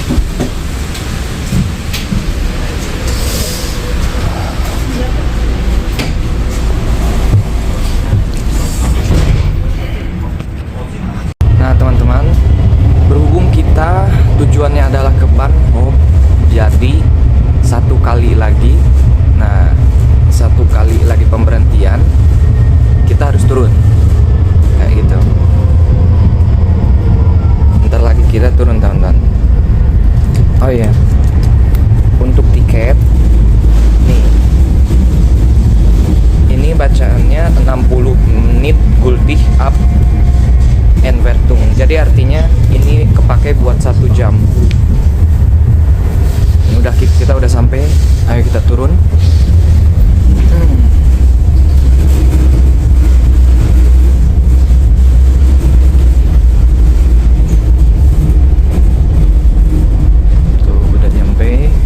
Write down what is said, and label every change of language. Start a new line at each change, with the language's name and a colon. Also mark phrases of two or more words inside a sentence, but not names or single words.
Indonesian: Nah teman-teman, berhubung kita tujuannya adalah ke Bahnhof, jadi 1 kali lagi, nah 1 kali lagi pemberhentian, kita harus turun kayak gitu. Bentar lagi kita turun teman-teman. Oh iya, untuk tiket nih, ini bacaannya 60 menit
German: gültig ab Anwertung.
Indonesian: Jadi artinya ini kepake buat 1 jam. Ini kita udah sampai. Ayo kita turun. Tuh udah nyampe.